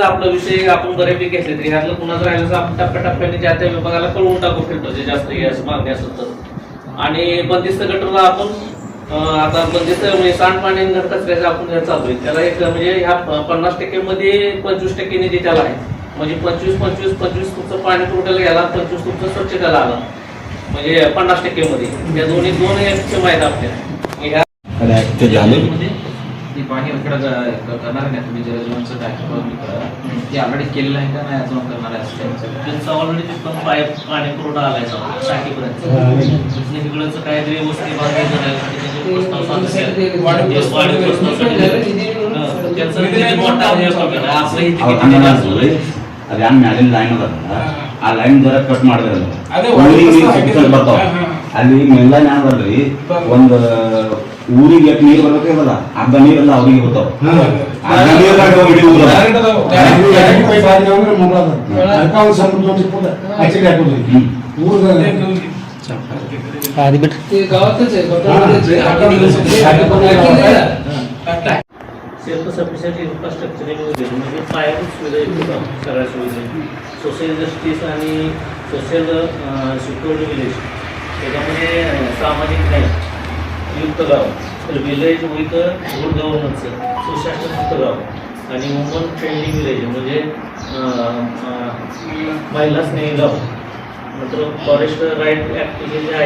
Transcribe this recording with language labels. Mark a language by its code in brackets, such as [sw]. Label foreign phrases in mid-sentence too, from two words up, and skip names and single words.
[mr] आपला विषय आपण बऱ्यापैकी घेतले तरी ह्यातलं कुणाचं राहिलं तर आपण टप्प्याटप्प्याने ज्या त्या विभागाला कळवून टाकू फिल्टरचे जास्त हे असं मागणी असेल तर आणि बंदिस्त गटरला आपण आता बंदिस्त म्हणजे सांडपाणी आणि घरकचऱ्याचं आपण हे चालू आहे त्याला एक म्हणजे ह्या 50% मध्ये 25% निधी त्याला आहे म्हणजे 25 तुमचं पाणी पुरवठ्याला गेला 25 तुमचं स्वच्छतेला आला म्हणजे 50% मध्ये त्या दोन स्कीम आहेत आपल्या ती पाणी करणार नाही तुम्ही जलजीवनचं ते ऑलरेडी केलेलं आहे का नाही अजून करणार आहे त्यांचा ऑलरेडी तिथून पाणी पुरवठा आलाय टाकीपर्यंत तिकडचं काहीतरी वस्ती [kn] ಅದೇ ಮ್ಯಾಲಿನ ಲೈನ್ ಅದ ಆ ಲೈನ್ ಜರ ಕಟ್ ಮಾಡಿದ್ರೆ ಬರ್ತಾವ ಅಲ್ಲಿ ಮೇಲ್ಲೈನ್ ಏನದಲ್ರಿ ಒಂದು ಊರಿಗೆ ಎಷ್ಟು ನೀರು ಬರ್ಬೇಕಲ್ಲ ಅರ್ಧ ನೀರೆಲ್ಲ ಅವ್ರಿಗೆ ಬರ್ತಾವ ಅರ್ಧ ಅದು ಬಿಟ್ರಿ [en] self sufficient infrastructure [mr] म्हणजे पायाभूत सुविधा सगळ्या सुविधा [en] social justice [mr] आणि [en] social security village [mr] त्याच्यामध्ये सामाजिक न्याय युक्त गाव [en] village with good governance [mr] सुशासनयुक्त गाव आणि [en] woman friendly village [mr] म्हणजे महिला स्नेही गाव नंतर [en] forest right act [mr] जे आहे